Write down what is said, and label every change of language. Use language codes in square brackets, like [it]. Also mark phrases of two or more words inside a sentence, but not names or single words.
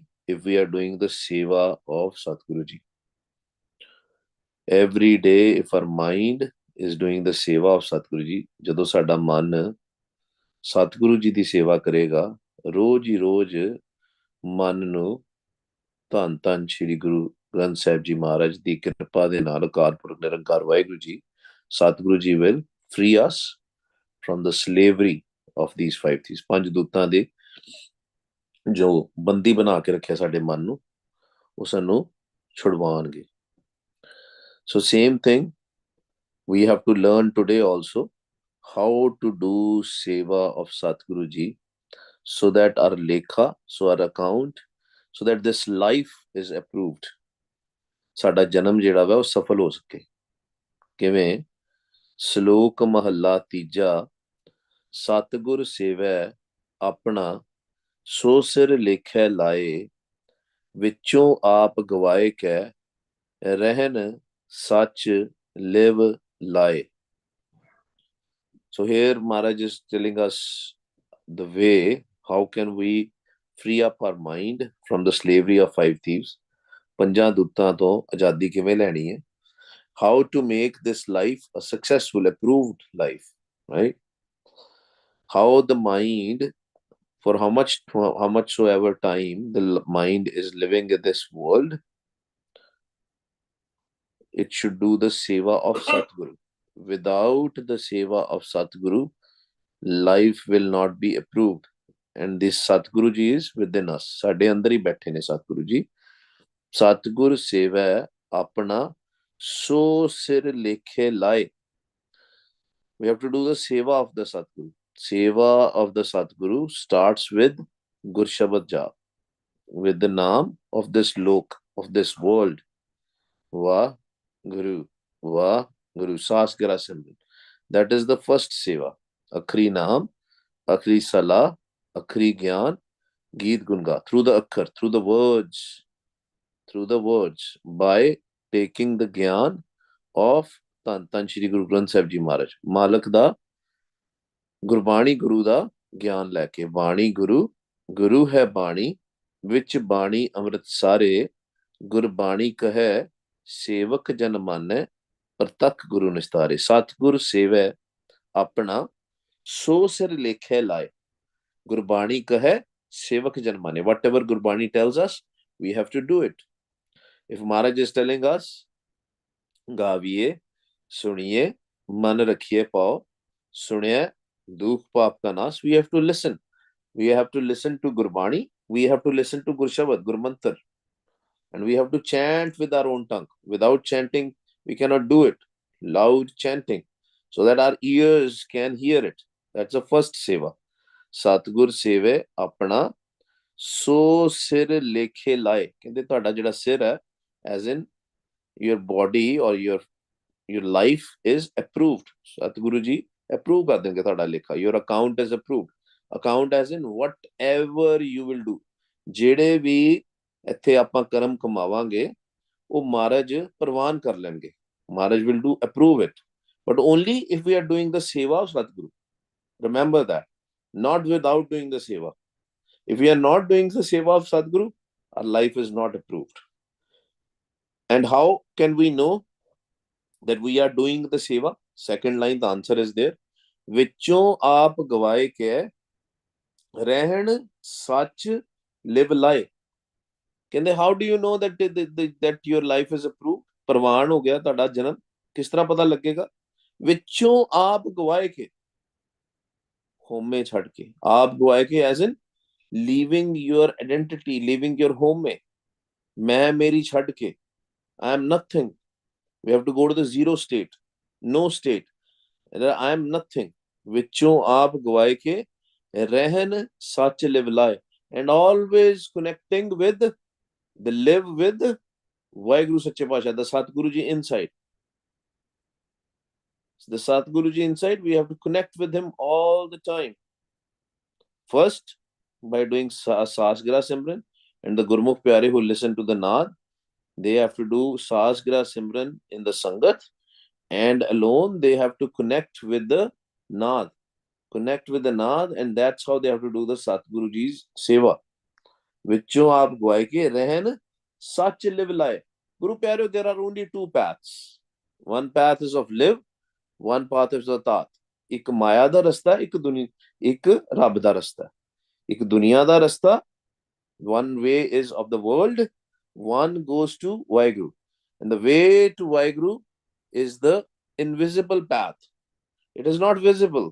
[en] if we are doing the seva of Satguru ji. Every day, if our mind is doing the seva of Satguru ji, [pa] ਜਦੋਂ ਸਾਡਾ ਮਨ ਸਤਿਗੁਰੂ ਜੀ ਦੀ ਸੇਵਾ ਕਰੇਗਾ, ਰੋਜ਼ ਹੀ ਰੋਜ਼ ਮਨ ਨੂੰ ਧੰਨ ਧੰਨ ਸ਼੍ਰੀ ਗੁਰੂ ਗ੍ਰੰਥ ਸਾਹਿਬ ਜੀ ਮਹਾਰਾਜ ਦੀ ਕਿਰਪਾ ਦੇ ਨਾਲ, ਅਕਾਲ ਪੁਰਖ ਨਿਰੰਕਾਰ ਵਾਹਿਗੁਰੂ ਜੀ, ਸਤਿਗੁਰੂ ਜੀ [en] will free us from the slavery of these five thieves. [pa] ਪੰਜ ਦੂਤਾਂ ਦੇ ਜੋ ਬੰਦੀ ਬਣਾ ਕੇ ਰੱਖਿਆ ਸਾਡੇ ਮਨ ਨੂੰ, ਉਹ ਸਾਨੂੰ ਛੁਡਵਾਉਣਗੇ. [en] So same thing, we have to learn today also how to do seva of Satguru ji, so that our lekha, so our account, so that this life is approved. [pa] ਸਾਡਾ ਜਨਮ ਜਿਹੜਾ ਵਾ ਉਹ ਸਫਲ ਹੋ ਸਕੇ. ਕਿਵੇਂ? ਸ਼ਲੋਕ ਮਹੱਲਾ ਤੀਜਾ, ਸਤਿਗੁਰ ਸੇਵੈ ਆਪਣਾ ਸੋ ਸਿਰ ਲੇਖੈ ਲਾਏ, ਵਿੱਚੋਂ ਆਪ ਗਵਾਏ ਕੈ ਰਹਿਨ ਸੱਚ ਲਿਵ ਲਾਏ. [en] So here Maharaj is telling us the way how can we free up our mind from the slavery of five thieves. [pa] ਪੰਜਾਂ ਦੂਤਾਂ ਤੋਂ ਆਜ਼ਾਦੀ ਕਿਵੇਂ ਲੈਣੀ ਹੈ? [en] How to make this life a successful, approved life, right? How the mind, for how much soever time the mind is living in this world, it should do the seva of Satguru. Without the seva of Satguru, life will not be approved. And this Satguru ji is within us. [pa] ਸਾਡੇ ਅੰਦਰ ਹੀ ਬੈਠੇ ਨੇ ਸਤਿਗੁਰੂ ਜੀ. ਸਤਿਗੁਰ ਸੇਵੈ ਆਪਣਾ ਸੋ ਸਿਰ ਲੇਖੇ ਲਾਏ. [en] We have to do the seva of the Satguru. Seva of the Satguru starts with [pa] ਗੁਰ ਸ਼ਬਦ ਜਪ, [en] with the name of this lok, of this world. [pa] ਵਾਹ ਗੁਰੂ, ਵਾਹ ਗੁਰੂ, ਸਾਸ ਗਿਰਾ ਸਿਮਰਨ. [en] That is the first seva. [pa] ਅੱਖਰੀ ਨਾਮ, ਅੱਖਰੀ ਸਲਾਹ, ਅੱਖਰੀ ਗਿਆਨ, ਗੀਤ ਗੁੰਗਾ. [en] Through the akhar, through the words, by taking the gyan of [pa] ਧੰਨ ਧੰਨ ਸ਼੍ਰੀ ਗੁਰੂ ਗ੍ਰੰਥ ਸਾਹਿਬ ਜੀ ਮਹਾਰਾਜ, ਮਾਲਕ ਦਾ ਗੁਰਬਾਣੀ ਗੁਰੂ ਦਾ ਗਿਆਨ ਲੈ ਕੇ. ਬਾਣੀ ਗੁਰੂ, ਗੁਰੂ ਹੈ ਬਾਣੀ, ਵਿੱਚ ਬਾਣੀ ਅੰਮ੍ਰਿਤ ਸਾਰੇ, ਗੁਰਬਾਣੀ ਕਹੈ ਸੇਵਕ ਜਨ ਮਾਨੈ, ਪ੍ਰਤੱਖ ਗੁਰੂ ਨਿਸਤਾਰੇ. ਸਤਿਗੁਰ ਸੇਵੈ ਆਪਣਾ ਸੋ ਸਿਰ ਲੇਖੈ ਲਾਏ, ਗੁਰਬਾਣੀ ਕਹੈ ਸੇਵਕ ਜਨ ਮਾਨੇ. [en] Whatever Gurbani tells us, we have to do it. If Maharaj is telling us, [pa] ਗਾਵੀਏ ਸੁਣੀਏ ਮਨ ਰੱਖੀਏ ਪਾਓ, ਸੁਣਿਆ ਦੁੱਖ ਪਾਪ ਕਾ ਨਾਸ. [en] We have to listen. We have to listen to Gurbani. We have to listen to Gurshabad, Gurmantar. And we have to chant with our own tongue. Without chanting, we cannot do it. Loud chanting, so that our ears can hear it. That's the first seva. [pa] ਸਤਿਗੁਰ ਸੇਵੇ ਆਪਣਾ ਸੋ ਸਿਰ ਲੇਖੇ ਲਾਏ. ਕਹਿੰਦੇ ਤੁਹਾਡਾ ਜਿਹੜਾ ਸਿਰ ਹੈ, [en] as in your body or your life is approved. [pa] Satguru ji approve ਕਰ ਦੇਣਗੇ ਤੁਹਾਡਾ ਲੇਖਾ. [en] Your account is approved. Account as in whatever you will do. [pa] ਜਿਹੜੇ ਵੀ ਇੱਥੇ ਆਪਾਂ ਕਰਮ ਕਮਾਵਾਂਗੇ, ਉਹ ਮਹਾਰਾਜ ਪ੍ਰਵਾਨ ਕਰ ਲੈਣਗੇ. [en] Maharaj will do approve it. But only if we are doing the seva of Satguru. Remember that. Not without doing the seva. If we are not doing the seva of Satguru, our life is not approved. And how can we know that we are doing the seva? Second line, the answer is there. [pa] ਵਿੱਚੋਂ ਆਪ ਗਵਾਏ ਕੇ ਰਹਿਨ ਸੱਚ ਲਿਵ ਲਾਏ. [en] ਕਹਿੰਦੇ how do you know that your life is approved? [pa] ਪ੍ਰਵਾਨ ਹੋ ਗਿਆ ਤੁਹਾਡਾ ਜਨਮ, ਕਿਸ ਤਰ੍ਹਾਂ ਪਤਾ ਲੱਗੇਗਾ? ਵਿੱਚੋਂ ਆਪ ਗਵਾਏ ਕੇ, ਹੋਮੇ ਛੱਡ ਕੇ. ਆਪ ਗਵਾਏ ਕੇ as in leaving your identity, leaving your home. ਮੈਂ ਮੇਰੀ ਛੱਡ ਕੇ, [en] I am nothing. We have to go to the zero state, no state. I am nothing. ਵਿੱਚੋਂ ਆਪ ਗਵਾਏ ਕੇ ਰਹਿਨ ਸੱਚ ਲਿਵ ਲਾਏ. And always connecting with the live with [pa] ਵਾਹਿਗੁਰੂ ਸੱਚੇ ਪਾਸ਼ਾ, [en] the Satguru ji inside. The Satguru ji inside, we have to connect with him all the time. First, by doing [pa] ਸਸਗਰਾ ਸਿਮਰਨ, [en] and the [pa] ਗੁਰਮੁਖ ਪਿਆਰੇ [en] who listen to the Naad, they have to do [pa] ਸਸਗਰਾ ਸਿਮਰਨ [en] in the Sangat, and alone they have to connect with the Naad. Connect with the Naad, and that's how they have to do the Satguru ji's Seva. [pa] ਵਿੱਚੋਂ ਆਪ ਗਵਾਏ ਕੇ ਰਹਿਨ ਸੱਚ ਲਿਵ ਲਾਏ. ਗੁਰੂ ਪਿਆਰਿਓ, [en] there are only two paths. One path is of live, one path is of tat. [pa] ਇੱਕ ਮਾਇਆ ਦਾ ਰਸਤਾ, ਇੱਕ ਰੱਬ ਦਾ ਰਸਤਾ. ਇੱਕ ਦੁਨੀਆ ਦਾ ਰਸਤਾ, [en] one way is of the world, one goes to Vaheguru. And the way to Vaheguru is the invisible path. It is not visible.